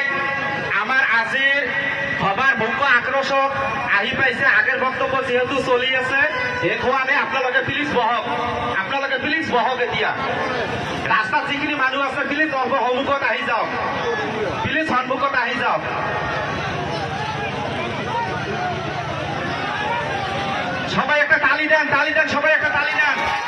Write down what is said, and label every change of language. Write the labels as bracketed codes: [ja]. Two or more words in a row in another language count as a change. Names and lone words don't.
[as] আমাৰ আজিৰ সভাৰ মুখ্য আকৰ্ষক আহি পাইছে। আগের বক্তব্য যেহেতু চলি আছে, শেষ হোৱা নাই। আপোনালোকে প্লিজ বহক, এতিয়া ৰাস্তাত যিখিনি মানুহ আছে প্লিজ সন্মুখত আহি যাওক, [bn] সবাই একটা তালি দেন, সবাই একটা তালি দেন।